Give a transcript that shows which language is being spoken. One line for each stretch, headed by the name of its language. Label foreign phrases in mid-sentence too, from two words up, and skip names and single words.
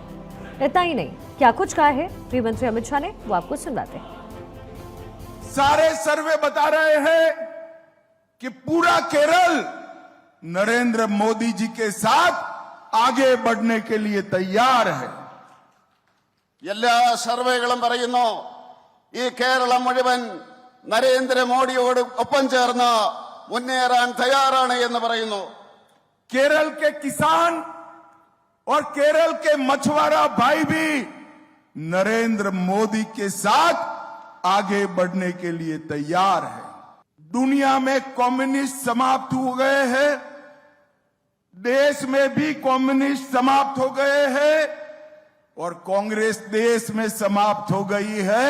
Hindi: इतना ही नहीं, क्या कुछ कहा है गृह मंत्री अमित शाह ने, वो आपको सुनवाते हैं। सारे सर्वे बता रहे हैं कि पूरा केरल नरेंद्र मोदी जी के साथ आगे बढ़ने के लिए तैयार है।
Malayalam: എല്ലാ സർവേകളും പറയുന്നു ഈ കേരളം മുഴുവൻ നരേന്ദ്രമോദിയോട് ഒപ്പം ചേർന്ന് മുന്നേറാൻ തയ്യാറാണ് എന്ന് പറയുന്നു।
Hindi: केरल के किसान और केरल के मछुआरा भाई भी नरेंद्र मोदी के साथ आगे बढ़ने के लिए तैयार है। दुनिया में कम्युनिस्ट समाप्त हो गए हैं, देश में भी कम्युनिस्ट समाप्त हो गए हैं और कांग्रेस देश में समाप्त हो गई है।